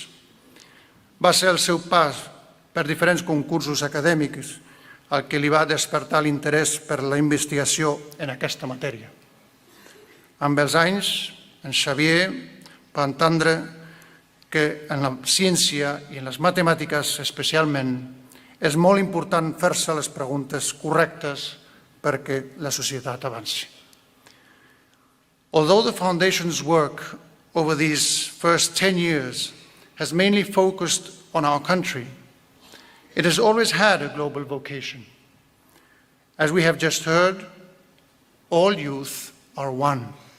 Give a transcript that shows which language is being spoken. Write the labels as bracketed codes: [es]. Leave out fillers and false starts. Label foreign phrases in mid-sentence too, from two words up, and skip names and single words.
[ca] Va ser el seu pas per diferents concursos acadèmics el que li va despertar l'interès per la investigació en aquesta matèria. Amb els anys, en Xavier va entendre que en la ciència i en les matemàtiques especialment és molt important fer-se les preguntes correctes perquè la societat avanci. [en] Although the Foundation's work over these first 10 years has mainly focused on our country, it has always had a global vocation. As we have just heard, all youth are one.